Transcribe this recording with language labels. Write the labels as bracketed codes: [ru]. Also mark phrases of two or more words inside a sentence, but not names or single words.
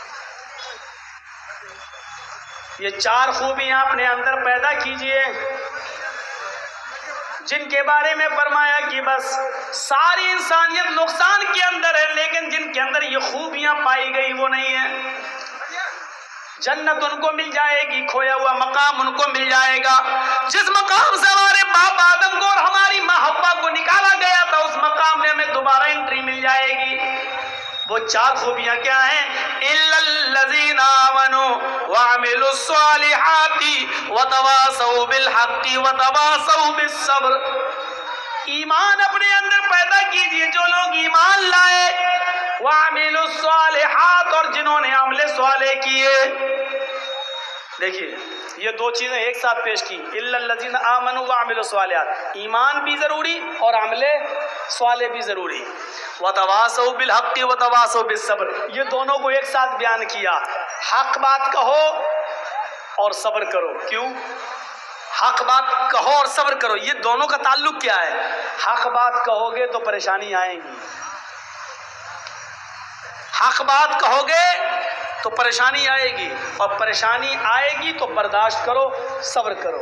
[hi] ये 4 खूबियां अपने अंदर पैदा कीजिए जिनके बारे में फरमाया कि बस सारी इंसानियत नुकसान के अंदर है, लेकिन जिनके अंदर ये खूबियां पाई गई वो नहीं है। जन्नत उनको मिल जाएगी, खोया हुआ मकाम उनको मिल जाएगा। जिस मकाम से हमारे बाप आदम को और हमारी माँ हव्वा को निकाला गया था, उस मकाम में हमें दोबारा एंट्री मिल जाएगी। वो 4 खूबियां क्या हैं? [ar] إلا الذين آمنوا و عملوا الصالحات و تواصوا بالحق و تواصوا بالصبر. [hi] ईमान अपने अंदर पैदा कीजिए, जो लोग ईमान लाए, [ar] وعملوا الصالحات, [hi] और जिन्होंने अमले स्वाले किए। देखिए ये 2 चीजें एक साथ पेश की, [ar] إلا الذين آمنوا وعملوا الصالحات, [hi] ईमान भी जरूरी और अमले स्वाले भी जरूरी। [ar] وتواصوا بالحق وتواصوا بالصبر, [hi] ये दोनों को एक साथ बयान किया। हक बात कहो और सब्र करो। क्यों? हक बात कहो और सब्र करो, ये दोनों का ताल्लुक क्या है? हक बात कहोगे तो परेशानी आएगी, हक बात कहोगे तो परेशानी आएगी, और परेशानी आएगी तो बर्दाश्त करो, सब्र करो।